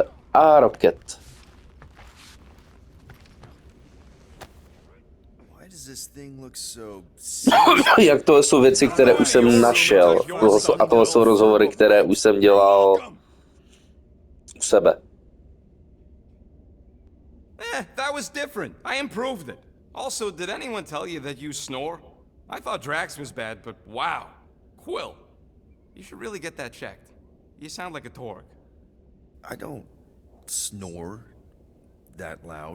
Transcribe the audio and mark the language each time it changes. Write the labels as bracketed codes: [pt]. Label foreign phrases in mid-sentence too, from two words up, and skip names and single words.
[cs] A Rocket. Jak tohle jsou věci, které už jsem našel. A tohle jsou rozhovory, které už jsem dělal u sebe. [en] That was different. I improved it. Also, did anyone tell you that you snore? I thought Drax was bad, but wow. Quill. You should really get that checked. You sound like a Torg. I don't snore that loud.